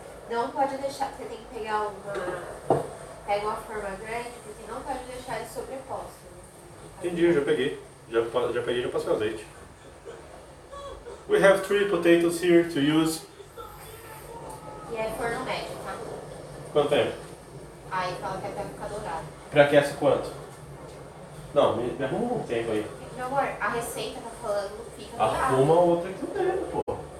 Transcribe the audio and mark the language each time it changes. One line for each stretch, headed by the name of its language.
Portuguese: Não pode deixar, você tem que pegar pega uma forma grande, porque não pode deixar ele sobreposto. Entendi, eu já peguei. Já peguei, já passei o azeite.
English: We have 3 potatoes here to use.
Portuguese: E é forno médio, tá? Quanto tempo? Aí fala que é até ficar dourado. Pré-aquece quanto? Não, me arruma um tempo aí. Meu amor, a receita tá falando fica dourado. Arruma outra aqui dentro, pô.